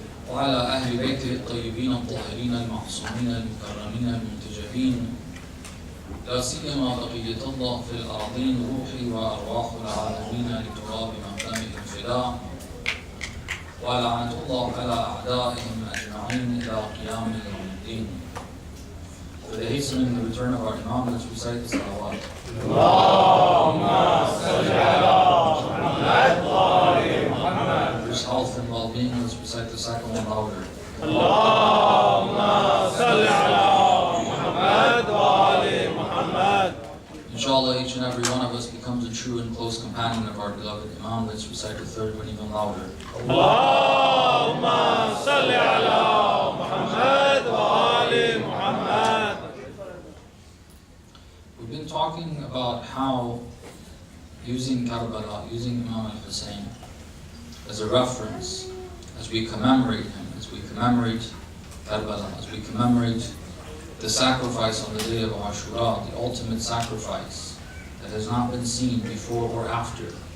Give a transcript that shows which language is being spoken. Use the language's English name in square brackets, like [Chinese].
[Arabic] وعلى أهل بيته الطيبين الطاهرين المعصومين المكرمين المنتجبين، لا سيما بقية الله في الأرضين روحي وأرواح العالمين لتراب مقامه الفداء، ولعنة الله على أعدائهم أجمعين إلى قيام يوم الدين. [English] For the hastening and the return of our Imam, let's recite the salawat. [Arabic] اللهم صل على محمد وآل محمد. [English] For his health and well-being, let's recite the second one louder. [Arabic] اللهم صل على محمد وآل محمد. [English] Inshallah, each and every one of us becomes a true and close companion of our beloved Imam. Let's recite the third one even louder. [Arabic] اللهم صل على محمد وآل محمد. [English] We've been talking about how using Karbala, using Imam al-Hussein as a reference, as we commemorate him, as we commemorate Karbala, as we commemorate the sacrifice on the day of Ashura, the ultimate sacrifice that has not been seen before or after.